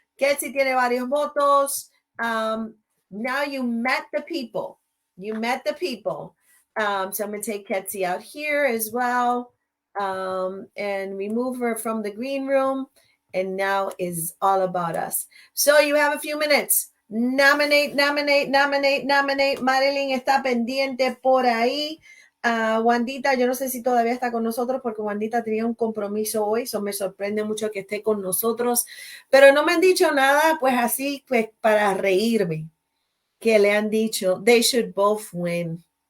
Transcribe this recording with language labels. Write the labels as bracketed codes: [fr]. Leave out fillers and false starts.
[es] Kelsey tiene varios votos. [en] Now you met the people. You met the people. So I'm going to take Kelsey out here as well and remove her from the green room. And now is all about us. So you have a few minutes. Nominate, nominate, nominate, nominate. [es] Marilyn está pendiente por ahí. Wandita, yo no sé si todavía está con nosotros porque Wandita tenía un compromiso hoy, eso me sorprende mucho que esté con nosotros, pero no me han dicho nada, pues así, pues para reírme, que le han dicho, [en] they should both win.